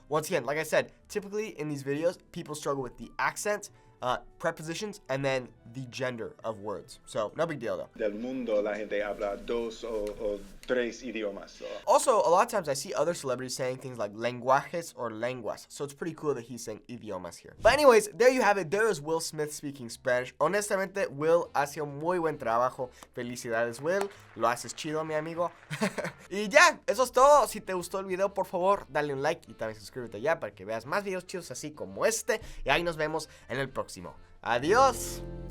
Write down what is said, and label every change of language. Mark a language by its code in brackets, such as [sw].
[en] Once again, like I said, typically in these videos, people struggle with the accent, prepositions, and then the gender of words. So, no big deal though. [es] Del mundo la gente habla 2 o 3 idiomas. [en] So. Also, a lot of times I see other celebrities saying things like lenguajes or lenguas. So it's pretty cool that he's saying idiomas here. But anyways, there you have it. There is Will Smith speaking Spanish. [es] Honestamente, Will hace un muy buen trabajo. Felicidades, Will. Lo haces chido, mi amigo. Y ya, eso es todo. Si te gustó el video, por favor, dale un like y también suscríbete ya para que veas más videos chidos así como este. Y ahí nos vemos en el próximo. Adiós.